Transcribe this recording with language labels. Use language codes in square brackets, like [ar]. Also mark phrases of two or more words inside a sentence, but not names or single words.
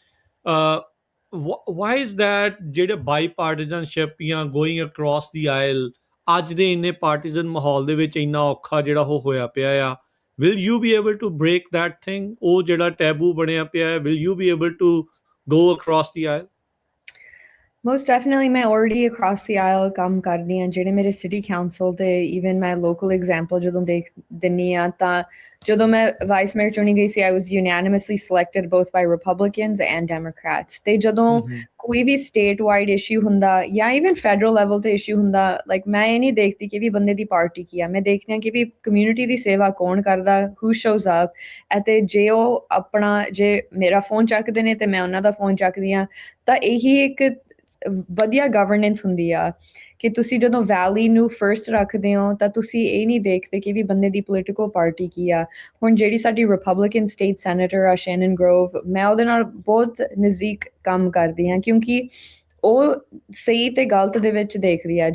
[en] Why is that? [pa] ਜਿਹੜੇ ਬਾਈ ਪਾਰਟੀਜ਼ਨਸ਼ਿਪ ਜਾਂ [en] going across the aisle [pa] ਅੱਜ ਦੇ ਇੰਨੇ ਪਾਰਟੀਜ਼ਨ ਮਾਹੌਲ ਦੇ ਵਿੱਚ ਇੰਨਾ ਔਖਾ ਜਿਹੜਾ ਉਹ ਹੋਇਆ ਪਿਆ ਆ, [en] will you be able to break that thing? [pa] ਉਹ ਜਿਹੜਾ ਟੈਬੂ ਬਣਿਆ ਪਿਆ ਹੈ, [en] will you be able to go across the aisle? Most definitely, ਮੈਂ already across the aisle [pa] ਕੰਮ ਕਰਦੀ ਹਾਂ। ਜਿਹੜੇ ਮੇਰੇ [en] city council [pa] ਤੇ ਈਵਨ ਮੈਂ [en] local example [pa] ਜਦੋਂ ਦੇਖ ਦਿੰਦੀ ਹਾਂ, ਤਾਂ ਜਦੋਂ ਮੈਂ [en] vice mayor [pa] ਚੁਣੀ ਗਈ ਸੀ, [en] I was unanimously selected both by Republicans and Democrats. [pa] ਤੇ ਜਦੋਂ ਕੋਈ ਵੀ [en] state wide issue [pa] ਹੁੰਦਾ ਜਾਂ [en] even federal level [pa] ਤੇ ਇਸ਼ੂ ਹੁੰਦਾ, ਲਾਈਕ ਮੈਂ ਇਹ ਨਹੀਂ ਦੇਖਦੀ ਕਿ ਵੀ ਬੰਦੇ ਦੀ ਪਾਰਟੀ ਕੀ ਆ, ਮੈਂ ਦੇਖਦੀ ਹਾਂ ਕਿ ਵੀ ਕਮਿਊਨਿਟੀ ਦੀ ਸੇਵਾ ਕੌਣ ਕਰਦਾ, [en] who shows up। [pa] ਅਤੇ ਜੇ ਉਹ ਜੇ ਮੇਰਾ ਫੋਨ ਚੱਕਦੇ ਨੇ ਤੇ ਮੈਂ ਉਹਨਾਂ ਦਾ ਫੋਨ ਚੱਕਦੀ ਹਾਂ, ਤਾਂ ਇਹੀ ਇੱਕ ਵਧੀਆ ਗਵਰਨੈਂਸ ਹੁੰਦੀ ਆ ਕਿ ਤੁਸੀਂ ਜਦੋਂ ਵੈਲੀ ਨੂੰ ਫਰਸਟ ਰੱਖਦੇ ਹੋ ਤਾਂ ਤੁਸੀਂ ਇਹ ਨਹੀਂ ਦੇਖਦੇ ਕਿ ਵੀ ਬੰਦੇ ਦੀ [en] political party [pa] ਕੀ ਆ। ਹੁਣ ਜਿਹੜੀ ਸਾਡੀ [en] Republican state senator [pa] ਆ ਸ਼ੈਨਨ ਗਰੋਵ, ਮੈਂ ਉਹਦੇ ਨਾਲ ਬਹੁਤ ਨਜ਼ਦੀਕ ਕੰਮ ਕਰਦੀ ਹਾਂ, ਕਿਉਂਕਿ ਉਹ ਸਹੀ ਤੇ ਗਲਤ ਦੇ ਵਿੱਚ ਦੇਖਦੀ ਆ।